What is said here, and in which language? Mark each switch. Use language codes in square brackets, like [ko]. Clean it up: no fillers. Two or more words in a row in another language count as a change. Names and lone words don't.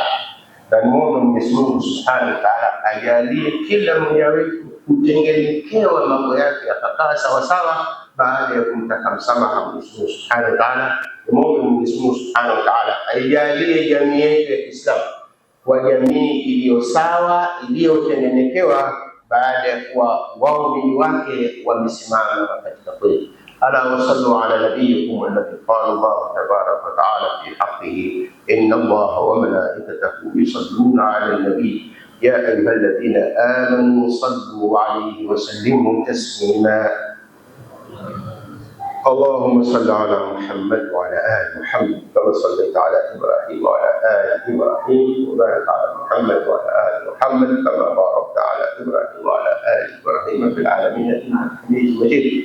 [sw] Na nimwombe Mwenyezi Mungu [ar] سبحانه وتعالى [sw] ajalie kila mmoja wetu kutengenekewa mambo yake yakakaa sawa sawa baada ya kumtaka msamaha Mwenyezi Mungu [ar] سبحانه وتعالى. [sw] Nimwombe Mwenyezi Mungu [ar] سبحانه وتعالى [sw] ajalie jamii yetu ya Kiislamu kwa jamii iliyo sawa, iliyotengenekewa baada ya kuwa waumini wake wamesimama katika kweli. [ar] ألا وصلوا على نبيكم الذي قال الله تبارك وتعالى في حقه إن الله وملائكته يصلون على النبي يا أيها الذين آمنوا صلوا عليه وسلموا تسليما. اللهم صل على محمد وعلى آل محمد كما صليت على إبراهيم وعلى آل إبراهيم، وبارك على محمد وعلى آل محمد كما باركت على إبراهيم وعلى آل إبراهيم في العالمين إنك حميد مجيد.